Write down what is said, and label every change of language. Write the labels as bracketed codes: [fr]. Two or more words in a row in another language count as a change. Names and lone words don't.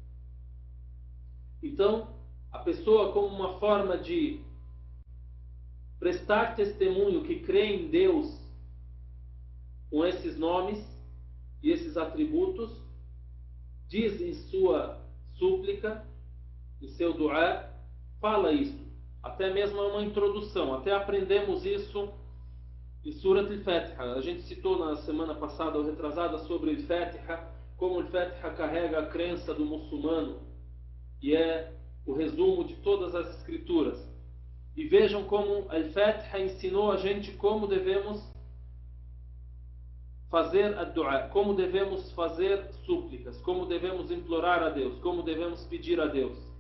[pt] Então, a pessoa, como uma forma de prestar testemunho que crê em Deus com esses nomes e esses atributos, diz em sua súplica, em seu du'a, fala isso. Até mesmo é uma introdução, até aprendemos isso em Surat al-Fatiha. A gente citou na semana passada ou retrasada sobre o Fatiha, como o Fatiha carrega a crença do muçulmano e é o resumo de todas as escrituras. E vejam como al-Fatiha ensinou a gente como devemos fazer a dua, como devemos fazer súplicas, como devemos implorar a Deus, como devemos pedir a Deus.